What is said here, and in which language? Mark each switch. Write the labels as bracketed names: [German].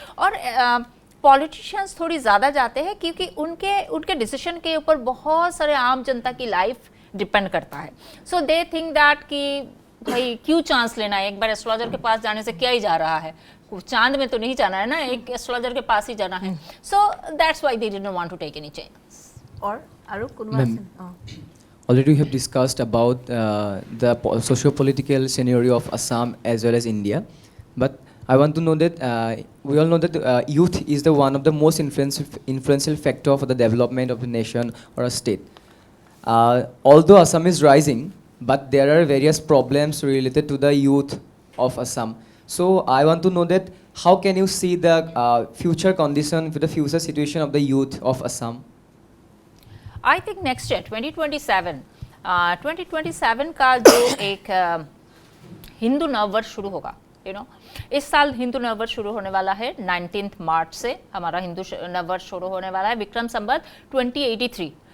[Hindi] और पॉलिटिशियंस थोड़ी ज़्यादा जाते हैं क्योंकि उनके डिसीजन के ऊपर बहुत सारे आम जनता की लाइफ डिपेंड करता है। [English] so they think that [Hindi] कि भाई क्यों चांस लेना है, एक बार एस्ट्रोलॉजर के पास जाने से क्या ही जा रहा है, चांद में तो नहीं जाना है ना, एक एस्ट्रोलॉजर के पास ही जाना है। [English] So that's why they didn't want to take any chance. और आरो कुनवा Already we have discussed about the socio-political scenario of Assam as well as India, but I want to know that we all know that youth is the one of the most influential factor for the development of a nation or a state. Although Assam is rising, but there are various problems related to the youth of Assam. So I want to know that how can you see the future condition for the future situation of the youth of Assam? [Hindi] I think next year 2027 का जो एक हिंदू नववर्ष शुरू होगा, इस साल हिंदू नववर्ष शुरू होने वाला है 19 मार्च से हमारा हिंदू नववर्ष शुरू होने वाला है, विक्रम संवत 2083।